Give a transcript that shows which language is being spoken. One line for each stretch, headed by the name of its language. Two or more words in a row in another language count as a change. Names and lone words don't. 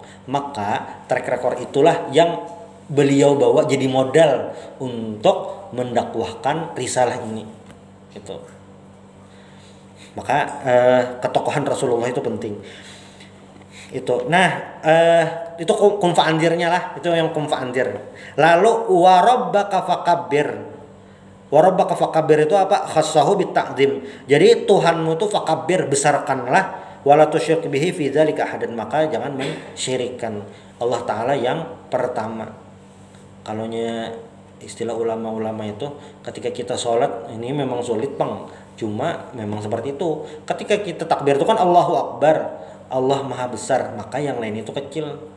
Indonesian: Maka track record itulah yang beliau bawa jadi modal untuk mendakwahkan risalah ini. Gitu. Maka ketokohan Rasulullah itu penting. Itu. Nah, itu kum fa'andirnya lah, itu yang
Arabic: قم فأنذر.
Indonesian: Lalu
Arabic: وربك فكبر. وربك فكبر
Indonesian: itu apa?
Arabic: خصه بالتعظيم.
Indonesian: Jadi Tuhanmu itu fakabbir, besarkanlah,
Arabic: ولا تشرك به في ذلك أحدا,
Indonesian: maka jangan mensyirikkan Allah taala yang pertama. Kalaunya istilah ulama-ulama itu ketika kita sholat ini memang sulit Bang, cuma memang seperti itu. Ketika kita takbir itu kan Allahu Akbar, Allah Maha Besar, maka yang lain itu kecil.